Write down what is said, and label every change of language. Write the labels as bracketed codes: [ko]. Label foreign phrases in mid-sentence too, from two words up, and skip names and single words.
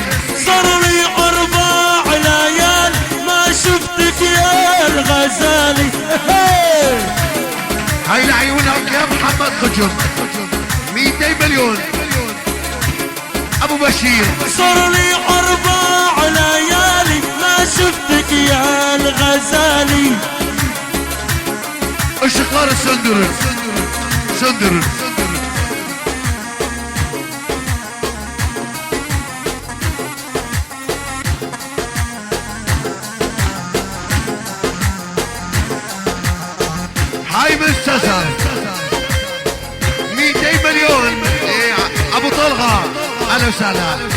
[ar] صار لي 4 ليال ما شفتك يا الغزالي. هاي لعيونك يا محمد خجر 200 مليون. ابو بشير صار لي 4 ليالي ما شفتك يا الغزالي. [tr] Işıkları söndürün. Söndürün. [ar] هاي مستسر 200 مليون إيه، ابو طلغه اهلا وسهلا.